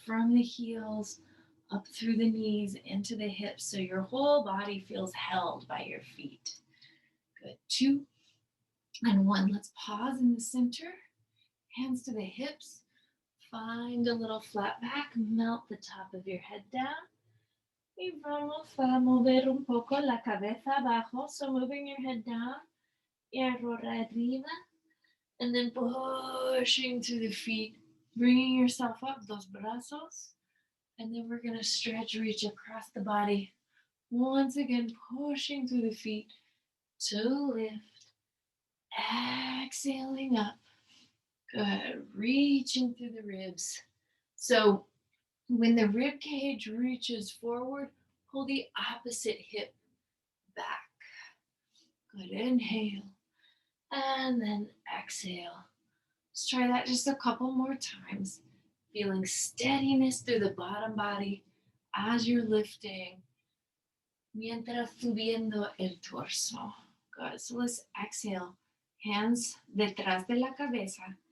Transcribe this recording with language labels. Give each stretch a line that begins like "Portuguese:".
English: From the heels up through the knees into the hips so your whole body feels held by your feet. Good. 2 and 1. Let's pause in the center. Hands to the hips. Find a little flat back. Melt the top of your head down.
Spanish: Y vamos a mover un poco la cabeza abajo.
English: So moving your head down.
Spanish: Y arriba.
English: And then pushing through the feet. Bringing yourself up.
Spanish: Dos brazos.
English: And then we're going to stretch, reach across the body. Once again, pushing through the feet to lift. Exhaling up. Good. Reaching through the ribs. So when the rib cage reaches forward, pull the opposite hip back. Good. Inhale. And then exhale. Let's try that just a couple more times. Feeling steadiness through the bottom body as you're lifting.
Spanish: Mientras subiendo el torso.
English: Good. So let's exhale. Hands
Spanish: detrás de la cabeza.